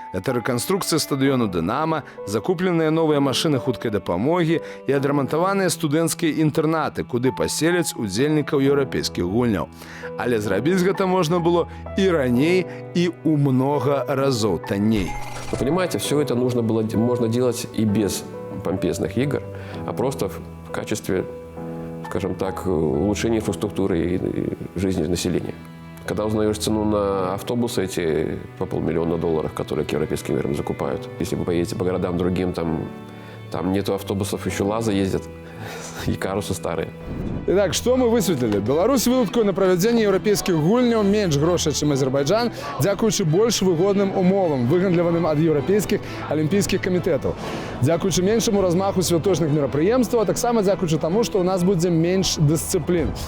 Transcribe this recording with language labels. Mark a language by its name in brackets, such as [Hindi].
[Russian] Это [Belarusian] рэканструкцыя стадыёну «Дынамо», закупленыя новыя машыны хуткай дапамогі і адрамантаваныя студэнцкія інтэрнаты, куды паселяць удзельнікаў еўрапейскіх гульняў. Але зрабіць гэта можна было і раней, і ў многа разоў танней. [Russian] Вы понимаете, все это можно делать и без помпезных игр, а просто в качестве, скажем так, улучшения инфраструктуры и жизни населения. Когда узнаешь цену на автобусы эти по $500 000, которые к европейским играм закупают, если вы поедете по городам другим, там нету автобусов, еще лазы ездят, и карусы старые. Итак, что мы высветлили? [Belarusian] Беларусь выдаткуе на правядзенне еўрапейскіх гульняў менш грошай, чым Азербайджан, дзякуючы больш выгодным умовам, выгандляваным ад еўрапейскіх алімпійскіх камітэтаў. Дзякуючы меншаму размаху святочных мерапрыемстваў, а таксама дзякуючы таму, што ў нас будзе менш дысцыплін.